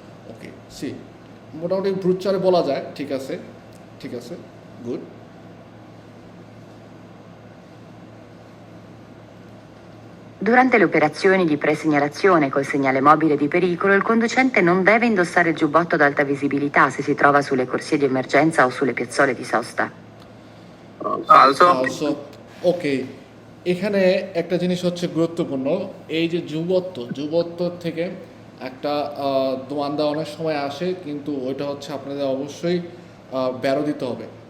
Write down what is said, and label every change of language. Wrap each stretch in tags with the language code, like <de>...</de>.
<bn>ওকে, C মোটামুটি ব্রুচারে বলা যায়, ঠিক আছে, ঠিক আছে, good.</bn> <it>Durante le operazioni di presegnalazione col segnale mobile di pericolo, il conducente non deve indossare il giubbotto ad alta visibilità se si trova sulle corsie di emergenza o sulle piazzole di sosta. Falso.</it> <bn>ওকে, এখানে একটা জিনিস হচ্ছে গুরুত্বপূর্ণ, এই যে যুবত্ব থেকে একটা দোয়ান্দা অনেক সময় আসে, কিন্তু ওইটা হচ্ছে আপনাদের অবশ্যই বেরো দিতে হবে।</bn>